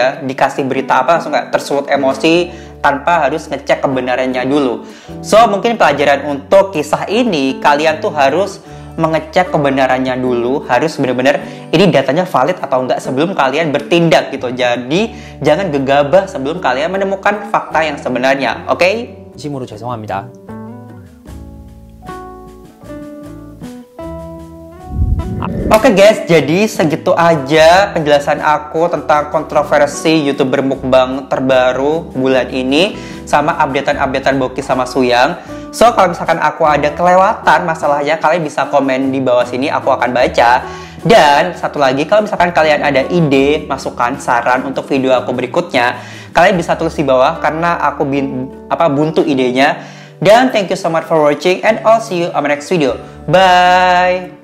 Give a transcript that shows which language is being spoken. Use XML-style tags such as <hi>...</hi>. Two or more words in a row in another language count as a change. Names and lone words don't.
<id>Dikasih berita apa langsung kayak tersulut emosi tanpa harus ngecek kebenarannya dulu. So mungkin pelajaran untuk kisah ini, kalian tuh harus mengecek kebenarannya dulu, harus benar-benar ini datanya valid atau enggak sebelum kalian bertindak gitu. Jadi jangan gegabah sebelum kalian menemukan fakta yang sebenarnya, oke?</id> <ko>진심으로 죄송합니다.</ko> <id>Oke guys, jadi segitu aja penjelasan aku tentang kontroversi YouTuber mukbang terbaru bulan ini sama updatean-updatean Boki sama Suyang. So, kalau misalkan aku ada kelewatan masalahnya, kalian bisa komen di bawah sini, aku akan baca. Dan satu lagi, kalau misalkan kalian ada ide, masukan, saran untuk video aku berikutnya, kalian bisa tulis di bawah karena aku buntu idenya.</id> <en>Dan thank you so much for watching and I'll see you on my next video. Bye!</en>